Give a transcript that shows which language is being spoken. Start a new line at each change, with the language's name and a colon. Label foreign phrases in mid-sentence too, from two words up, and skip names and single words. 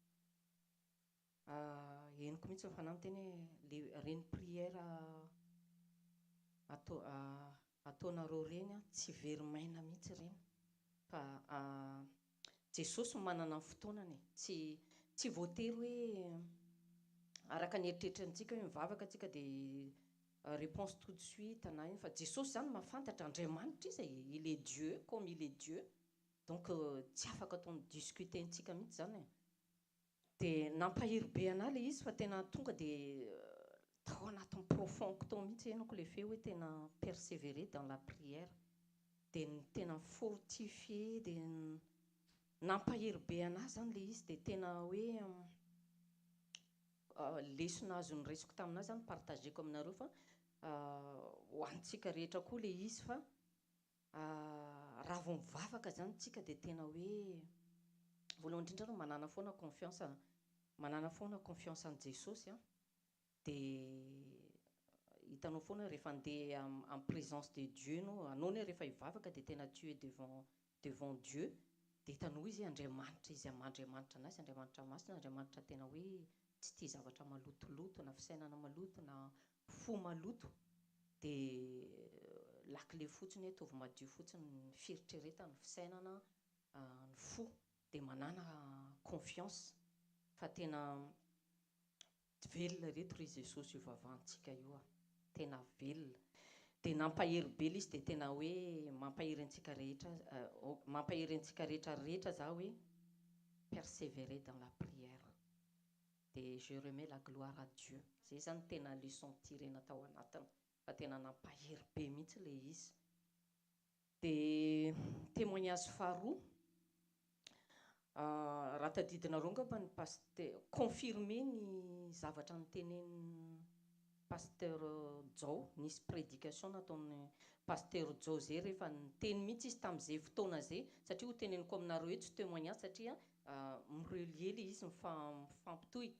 Malagasy: Henoko mihitsy fa fanahy miteny hoe reny prière ataonareo reny tsy very maina mihitsy reny fa Jesosy manana ny fotoanany. Tsy voatery hoe araka ny eritreritrantsika hoe mivavaka antsika dia
French: réponse tout de suite
Malagasy: na iny fa Jesosy zany mahafantatra Andriamanitra izy
French: il est Dieu comme il est Dieu.
Malagasy: Donc tsy afaka ataony discuter antsika mihitsy zany. Dia nampahiry be anahy ilay izy fa tena tonga dia tao anatin'ny profond tao mihitsy henoko le fe hoe tena
French: persévérer dans la prière.
Malagasy: Dia tena fortifier dia nampahiry be anahy zany ilay izy dia tena hoe lesona azony resoko taminahy zany partageko aminareo fa ho antsika rehetra koa ilay izy fa raha vao mivavaka zany tsika dia tena hoe voalohany indrindra aloha manana foana
French: confiance en
Malagasy: Jesosy dia hitanao foana rehefa andeha
French: en présence de Dieu
Malagasy: anao rehefa hivavaka dia tena
French: tu es devant Dieu
Malagasy: dia hitanao izy Andriamanitra izy Andriamanitra anazy Andriamanitra masina Andriamanitra tena hoe tsy tia zavatra malotoloto na fisainana maloto na fo maloto. Dia lakile fotsiny hoe tovy madio fotsiny ny fieritreretana, ny fisainana, ny fo dia manana confiance fa tena velona reto ry Jesosy io vavahantsika io tena velona. Dia nampahery be izy dia tena hoe mampahery antsika rehetra za hoe
French: persévérer dans la prière. dia je remets la gloire à Dieu.
Malagasy: Zay zany tena leçon tirena tao anatiny, fa tena nampahery be mihitsy ilay izy. Dia témoignage faharoa, raha tadidinareo angamba ny confirmer ny zavatra nytenen'ny pasteur Jao, nisy prédication nataon'ny pasteur Jao zay rehefa niteny mihitsy izy tamin'izay fotoana zay, satria ho teneniko aminareo hoe tsy témoignage satria mirelie ilay izy mifampitohy.